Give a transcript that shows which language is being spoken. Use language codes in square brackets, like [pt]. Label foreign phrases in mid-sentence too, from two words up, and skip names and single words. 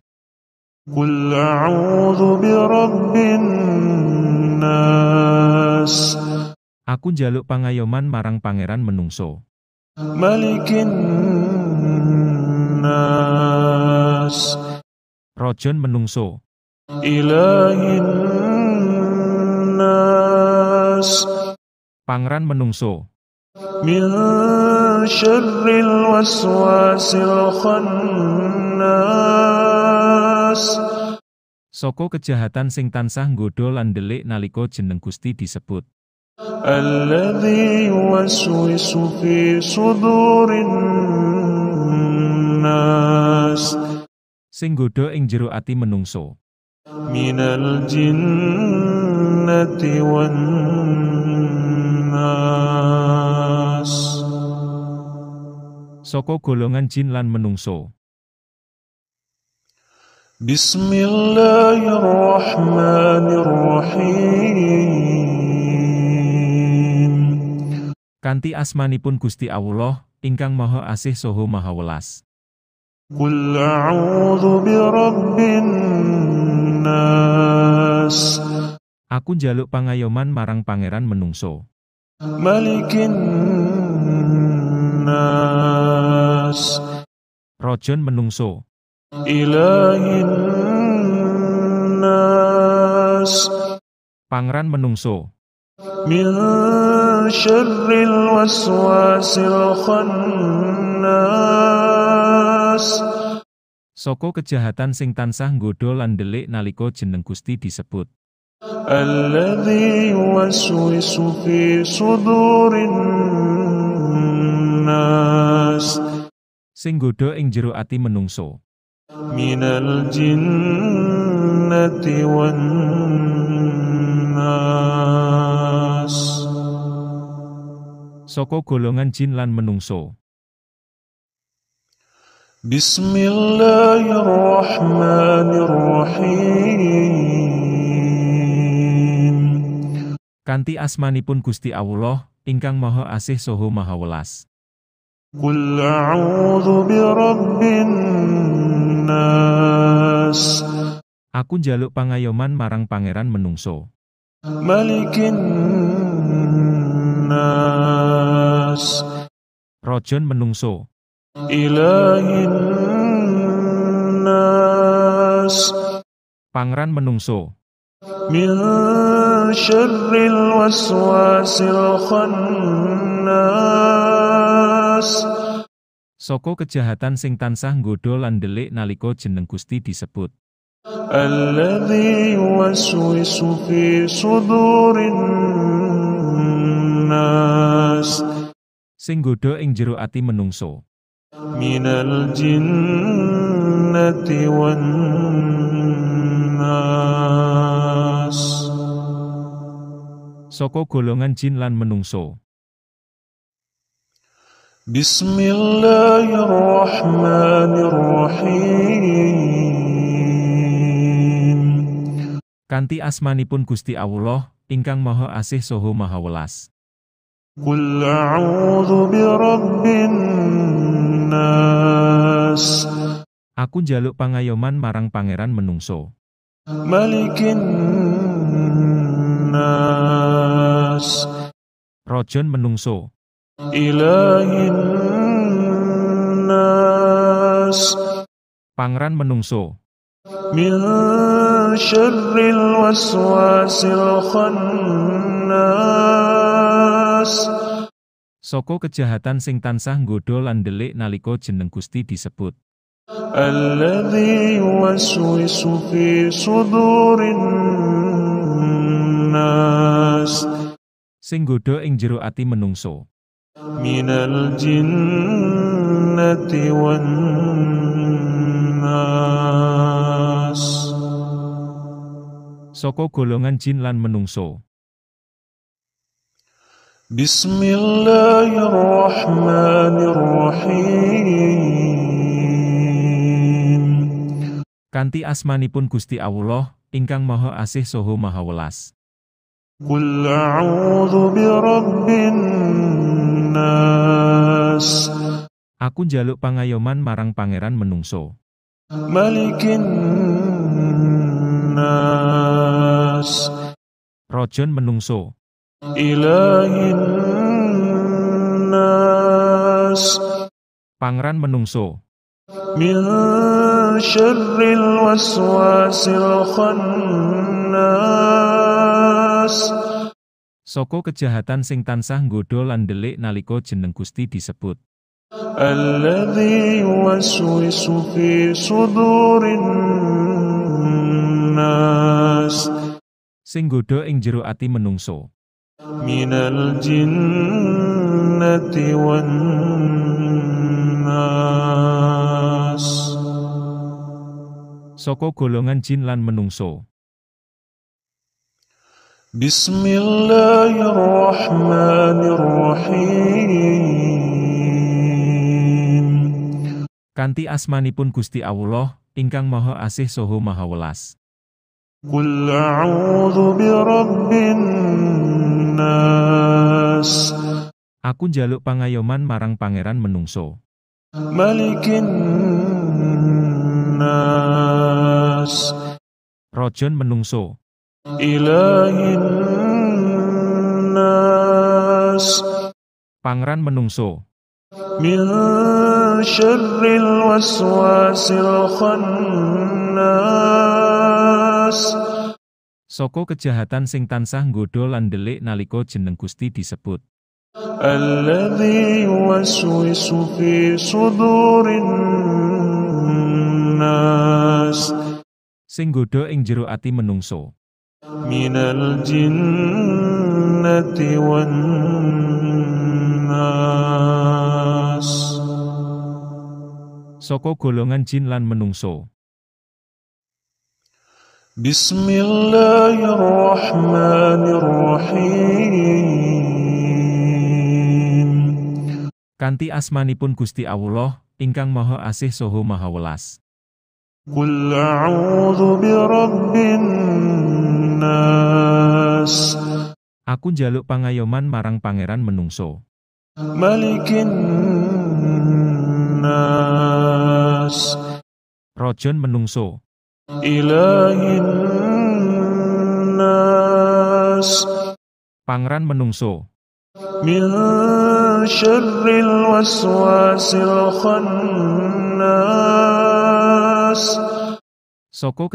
[ar] قل أعوذ برب الناس. [jv] Aku njaluk pangayoman marang pangeran menungso. [ar] ملك الناس. [jv] Rajon menungso. [ar] إله الناس [jv] Pangeran menungso, [ar] من شر الوسواس الخناس [jv] saka kejahatan sing tansah nggodha lan ndelik nalika jeneng Gusti disebut. [ar] الذي يوسوس في صدور الناس [jv] Sing nggodha ing jero ati menungso, [ar] من الجنة والناس [jv] saka golongan jin lan menungso. [ar] بسم الله الرحمن الرحيم [jv] Kanthi asmanipun Gusti Allah, ingkang Maha Asih saha Maha Welas. [ar] قل أعوذ برب الناس [jv] Aku njaluk pangayoman marang pangeran menungso, [ar] ملك الناس [jv] rajon menungso, [ar] إله الناس [jv] pangeran menungso, [ar] من شر الوسواس الخناس [jv] saka kejahatan sing tansah nggodha lan ndelik nalika jeneng Gusti disebut. [ar] الذي يوسوس في صدور الناس [jv] Sing nggodha ing jero ati menungso, [ar] من الجنة والناس [jv] saka golongan jin lan menungso. [ar] بسم الله الرحمن الرحيم [jv] Kanthi asmanipun Gusti Allah, ingkang Maha Asih saha Maha Welas. [ar] قل أعوذ برب الناس [jv] Aku njaluk pangayoman marang pangeran menungso, [ar] ملك الناس [jv] rajon menungso, [ar] إله الناس [jv] pangeran menungso, [ar] من شر الوسواس الخناس [jv] saka kejahatan sing tansah nggodha lan ndelik nalika jeneng Gusti disebut. [ar] الذي يوسوس في صدور الناس [jv] Sing nggodha ing jero ati menungso, [ar] من الجنة والناس [jv] saka golongan jin lan menungso. [ar] بسم الله الرحمن الرحيم [jv] Kanthi asmanipun Gusti Allah, ingkang Maha Asih saha Maha Welas. [ar] قل أعوذ برب الناس [jv] Aku njaluk pangayoman marang pangeran menungso, [ar] ملك الناس [jv] rajon menungso, [ar] إله الناس [jv] pangeran menungso, [ar] من شر الوسواس الخناس [jv] saka kejahatan sing tansah nggodha lan ndelik nalika jeneng Gusti disebut. [ar] الذي يوسوس في صدور الناس [jv] Sing nggodha ing jero ati menungso, [ar] من الجنة والناس [jv] saka golongan jin lan menungso. [ar] بسم الله الرحمن الرحيم [jv] Kanthi asmanipun Gusti Allah, ingkang Maha Asih saha Maha Welas. [ar] قل أعوذ برب الناس [jv] Aku njaluk pangayoman marang pangeran menungso, [ar] ملك الناس [jv] rajon menungso, [ar] إله الناس [jv] pangeran menungso, [ar] من شر الوسواس الخناس [jv] Saka kejahatan sing tansah nggodha lan ndelik nalika jeneng Gusti disebut. [ar] الذي يوسوس في صدور الناس [jv] Sing nggodha ing jero ati menungso. [ar] من الجنة والناس [jv] Saka golongan jin lan menungso. [ar] بسم الله الرحمن الرحيم [jv] Kanthi asmanipun Gusti Allah, ingkang Maha Asih saha Maha Welas. [ar] قل أعوذ برب الناس [jv] Aku njaluk pangayoman marang pangeran menungso. [ar] ملك الناس [jv] Rajan menungso. [ar] إله الناس [jv] Pangeran menungso. [ar] من شر الوسواس الخناس [jv] Saka kejahatan sing tansah nggodha lan ndelik nalika jeneng Gusti disebut. [ar] الذي يوسوس في صدور الناس [jv] Sing nggodha ing jero ati menungso. [ar] من الجنة والناس [jv] Saka golongan jin lan menungso. [ar] بسم الله الرحمن الرحيم [jv] Kanthi asmanipun Gusti Allah, ingkang Maha Asih saha Maha Welas. [ar] قل أعوذ برب الناس [jv] Aku njaluk pangayoman marang pangeran menungso. [ar] ملك الناس [jv] Rajan menungso. [ar] إله الناس [jv] Pangeran menungso. [ar] من شر الوسواس الخناس الناس